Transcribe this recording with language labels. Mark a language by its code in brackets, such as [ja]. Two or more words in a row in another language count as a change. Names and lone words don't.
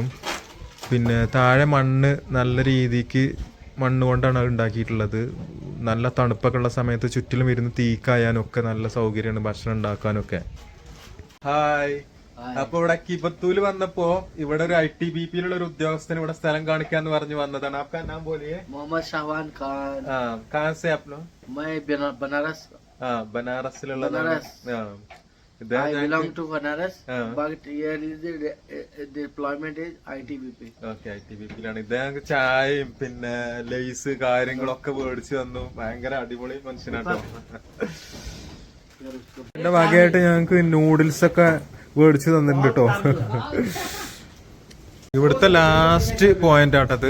[ml] പിന്നെ താഴെ മണ്ണ്, നല്ല രീതിക്ക് മണ്ണ് കൊണ്ടാണ് അത് ഉണ്ടാക്കിയിട്ടുള്ളത്. നല്ല തണുപ്പൊക്കെ ഉള്ള സമയത്ത് ചുറ്റിലും ഇരുന്ന് തീ കായാനൊക്കെ നല്ല സൗകര്യമാണ്, ഭക്ഷണം ഉണ്ടാക്കാനൊക്കെ. ഹായ്. അപ്പൊ ഇവിടെ കിബത്തൂല് വന്നപ്പോ ഇവിടെ ഒരു ITBP-ലുള്ള ഒരു ഉദ്യോഗസ്ഥന് ഇവിടെ സ്ഥലം കാണിക്കാന്ന് പറഞ്ഞു വന്നതാണ്. [hi] आपका नाम बोलिए. मोहम्मद शाहवान खान. कहाँ से आप लोग? मैं बनारस. [ml] ബനാറസിലുള്ളതാണ്. [en] I belong to Banaras, but here is the deployment is ITBP. Okay, [ml] ITBP-ലാണ്. ഇദ്ദേഹം ചായയും പിന്നെ ലേസ് കാര്യങ്ങളൊക്കെ മേടിച്ചു തന്നു. ഭയങ്കര അടിപൊളി മനുഷ്യനാട്ടോ. എന്റെ വകയായിട്ട് ഞങ്ങക്ക് നൂഡിൽസ് ഒക്കെ മേടിച്ചു തന്നിട്ടുണ്ട് കേട്ടോ. ഇവിടുത്തെ [en] last point [ml] ആട്ടത്.